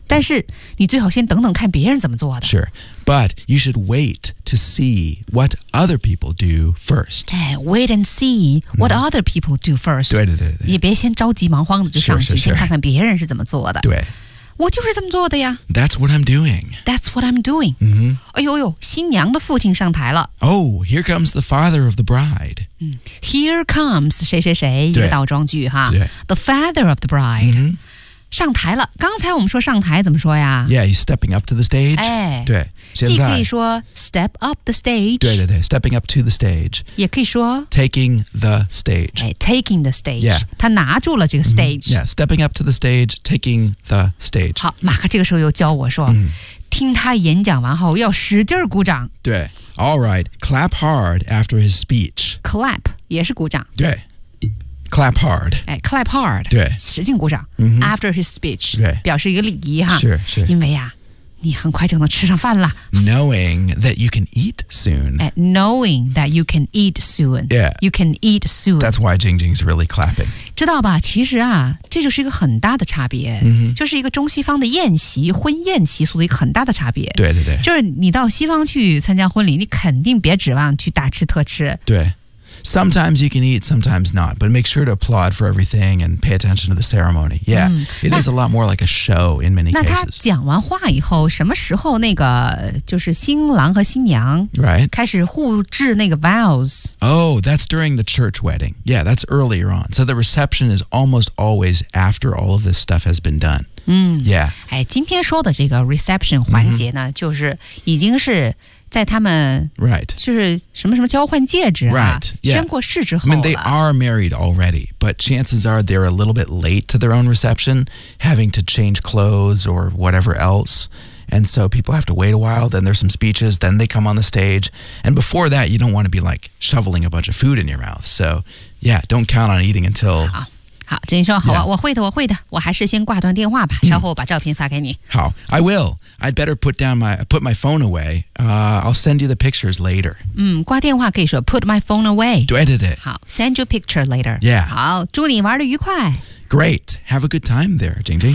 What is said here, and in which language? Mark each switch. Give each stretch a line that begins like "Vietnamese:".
Chinese: 但是你最好先等等看别人怎么做的。
English: Sure, but you should wait to see what other people do first. Hey, wait and see what other people do first.
Chinese: 对对对对，也别先着急忙慌的就上去，先看看别人是怎么做的。对，我就是这么做的呀。
English: That's what I'm doing. That's what I'm doing. 嗯、mm-hmm. ，
Chinese: 哎呦呦，新娘的父亲上台了。
English: Oh, here comes the father of the bride. Here comes
Chinese: 谁谁谁，一个倒装句哈。
English: The father of the bride、 mm-hmm.
Chinese: 上台了。刚才我们说上台怎么说呀
English: ？Yeah, he's stepping up to the stage.
Chinese: 哎，对，现在既可以说
English: step up the stage. 对对对 ，stepping up to the stage.
Chinese: 也可以说
English: taking the stage. 哎 ，taking the stage. Yeah,
Chinese: 他拿住了这个 stage.、 Mm-hmm.
English: Yeah, stepping up to the stage, taking the stage.
Chinese: 好，马克这个时候又教我说。 Mm-hmm. 听他演讲完后要使劲鼓掌。
English: 对 ，All right, clap hard after his speech.
Chinese: Clap 也是鼓掌。
English: 对 ，clap hard. 哎 ，clap hard.
Chinese: 对，使劲鼓掌。 Mm-hmm.
English: After his speech.
Chinese: 对，表示一个礼仪哈。是是。因为啊，你很快就能吃上饭了。
English: Knowing that you can eat soon. Knowing that you can eat soon. Yeah. You can eat soon. That's why Jing Jing's really clapping.
Chinese: 知道吧？其实啊。这就是一个很大的差别、 mm-hmm. 就是一个中西方的宴席婚宴习俗的一个很大的差别对对对就是你到西方去参加婚礼你肯定别指望去大吃特吃
English: 对 Sometimes you can eat, sometimes not But make sure to applaud for everything And pay attention to the ceremony Yeah,、
Chinese: 嗯、
English: it is a lot more like a show in many
Chinese: 那
English: cases
Chinese: 那他讲完话以后什么时候那个就是新郎和新娘
English: Right
Chinese: 开始互致那个 vows
English: Oh, that's during the church wedding Yeah, that's earlier on So the reception is almost always after all of this stuff has been done、
Chinese: 嗯、
English: Yeah
Chinese: 哎，今天说的这个 reception 环节呢、mm-hmm. 就是已经是在他们
English: right
Chinese: 就是什么什么交换戒指啊
English: right,、yeah.
Chinese: 宣过誓之后了
English: I mean they are married already but chances are they're a little bit late to their own reception having to change clothes or whatever else and so people have to wait a while then there's some speeches then they come on the stage and before that you don't want to be like shoveling a bunch of food in your mouth so yeah don't count on eating until
Chinese: 好真说好、yeah. 我会的我会的我还是先挂断电话吧稍后我把照片发给你、嗯、
English: 好 I will I'd better put my phone away、I'll send you the pictures later
Chinese: 嗯挂电话可以说
English: put my phone away
Chinese: 对对对
English: 好 send you picture later yeah
Chinese: 好祝你玩得愉快
English: great have a good time there Jing Jing